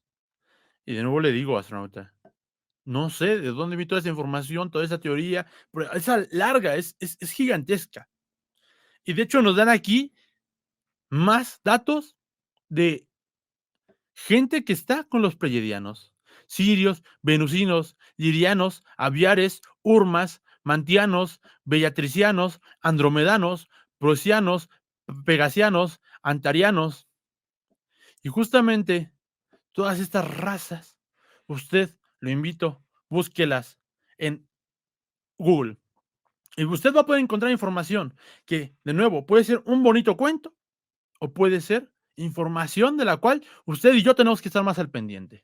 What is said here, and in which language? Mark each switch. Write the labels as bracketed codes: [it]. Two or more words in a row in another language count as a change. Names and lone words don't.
[es] Y de nuevo le digo, astronauta, no sé de dónde vi toda esa información, toda esa teoría, pero es larga, es gigantesca. Y de hecho nos dan aquí más datos de gente que está con los pleiadianos: sirios, venusinos, lirianos, aviares, urmas, mantianos, bellatricianos, andromedanos, prosianos, pegasianos, antarianos. Y justamente todas estas razas, usted, lo invito, búsquelas en Google. Y usted va a poder encontrar información que, de nuevo, puede ser un bonito cuento o puede ser información de la cual usted y yo tenemos que estar más al pendiente.